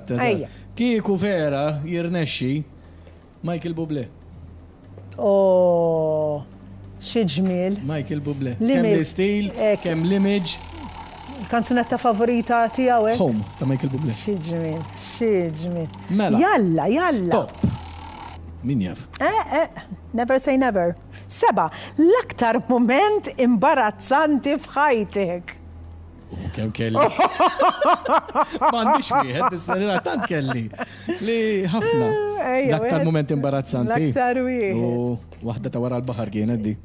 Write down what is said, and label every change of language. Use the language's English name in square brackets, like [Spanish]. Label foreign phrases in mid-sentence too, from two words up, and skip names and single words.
[Maltese] Kieku vera jirnexxi Michael Bublé. Oh, xi ġmiel. Michael Bublé. Kemm l-istil, kemm l-image. Kanzunetta favorita tiegħu hekk? Home ta' Michael Bublé. Xi ġmiel. Mela. Jalla. Stop. Min jaf? [English] Never say never. 7. [Maltese] L-aktar moment imbarazzanti f'ħajtek. Kemm kelli. M'għandix wieħed, issa tant kelli. Li ħafna. L-aktar moment imbarazzanti. L-aktar wieħed. U waħda ta' wara l-baħar kienet di.